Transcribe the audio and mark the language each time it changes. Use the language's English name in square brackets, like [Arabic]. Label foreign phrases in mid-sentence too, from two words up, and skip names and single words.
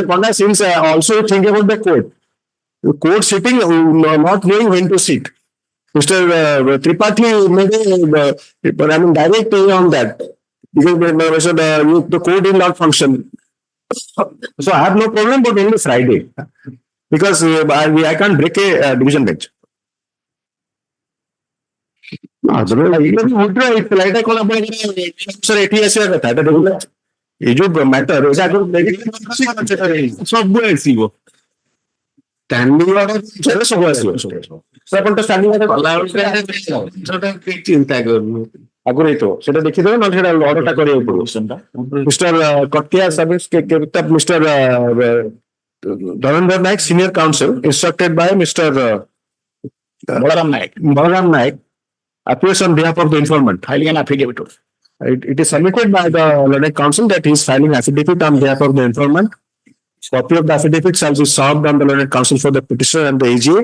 [English] Panda, since also think about the court sitting, not knowing when to sit. Mr. Tripathi made a direct on that. Because the court did not function. So I have no problem, but only Friday. Because I can't break a division bench. [Hindi] ये जो मैटर सब ଆସିବ [English] standing order [Odia] ସବୁ ଆସିବ ଆପଣ ତ [English] standing order [Odia] ଚିନ୍ତା କରୁନୁ ଆଗରୁ ହେଇଥିବ ସେଟା ଦେଖିଦେବେ ନହେଲେ ସେଟା ଅର୍ଡରଟା କରିବାକୁ ପଡିବ ମିଷ୍ଟର କଟିଆ ସର୍ଭିସ ମିଷ୍ଟର Dhananjay Naik, [English] senior counsel, instructed by Mr. Balaram Naik, appears on behalf of the informant, filing an affidavit. It is submitted by the learned counsel that he is filing affidavit on behalf of the informant. Copy of the affidavit shall be served on the learned counsel for the petitioner and the AGA.